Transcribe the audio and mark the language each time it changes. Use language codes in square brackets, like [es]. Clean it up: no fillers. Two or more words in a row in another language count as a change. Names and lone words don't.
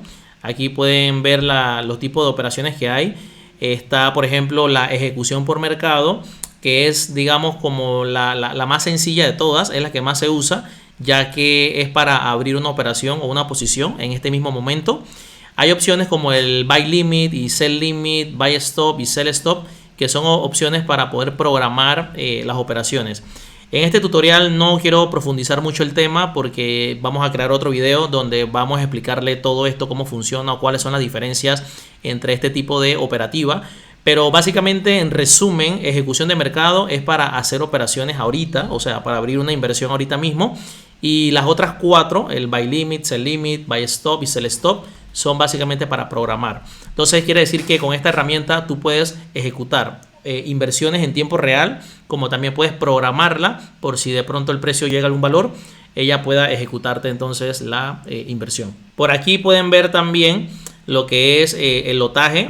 [es] Aquí pueden ver los tipos de operaciones que hay. Está, por ejemplo, la ejecución por mercado, que es, digamos, como la más sencilla de todas, es la que más se usa, ya que es para abrir una operación o una posición en este mismo momento. Hay opciones como el [en] buy limit [es] y [en] sell limit, buy stop [es] y [en] sell stop, [es] que son opciones para poder programar las operaciones. En este tutorial no quiero profundizar mucho el tema porque vamos a crear otro video donde vamos a explicarle todo esto, cómo funciona o cuáles son las diferencias entre este tipo de operativa. Pero básicamente, en resumen, ejecución de mercado es para hacer operaciones ahorita, o sea, para abrir una inversión ahorita mismo. Y las otras 4, el [en] buy limit, sell limit, buy stop [es] y [en] sell stop, [es] son básicamente para programar. Entonces quiere decir que con esta herramienta tú puedes ejecutar inversiones en tiempo real, como también puedes programarla por si de pronto el precio llega a algún valor, ella pueda ejecutarte entonces la inversión. Por aquí pueden ver también lo que es el lotaje.